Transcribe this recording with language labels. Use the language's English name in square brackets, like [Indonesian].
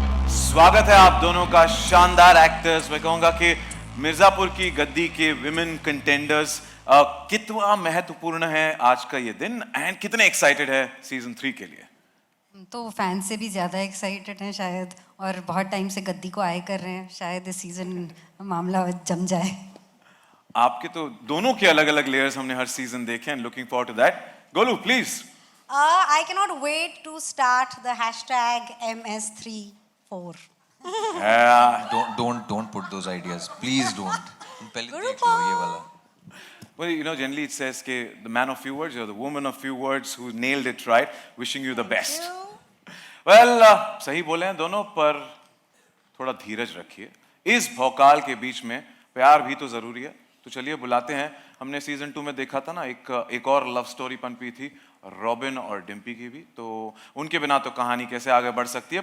[Hindi] स्वागत है आप दोनों का, शानदार एक्टर्स। मैं कहूंगा कि मिर्जापुर की गद्दी के विमेन कंटेंडर्स, कितना महत्वपूर्ण है आज का ये दिन एंड कितने एक्साइटेड है सीजन 3 के लिए? तो फैंस से भी ज़्यादा एक्साइटेड हैं शायद, और बहुत टाइम से गद्दी को आए कर रहे हैं। शायद इस सीजन मामला जम जाए। आपके तो दोनों के अलग अलग लेयर्स हमने हर सीजन देखे [English] And looking forward to that. [Hindi] Golu please. [English] I cannot wait to start the hashtag MS34. Don't put those ideas, please don't. [Hindi] पहले देख लो ये वाला। [English] Well, you know, generally it says कि the man of few words or the woman of few words who nailed it right, wishing you the best. [Hindi] Well, सही बोले हैं दोनों, पर थोड़ा धीरज रखिए। इस भौकाल के बीच में प्यार भी तो जरूरी है। तो चलिए बुलाते हैं। हमने सीजन 2 में देखा था ना, एक और लव स्टोरी पनपी थी रॉबिन और डिम्पी की भी, तो उनके बिना तो कहानी कैसे आगे बढ़ सकती है।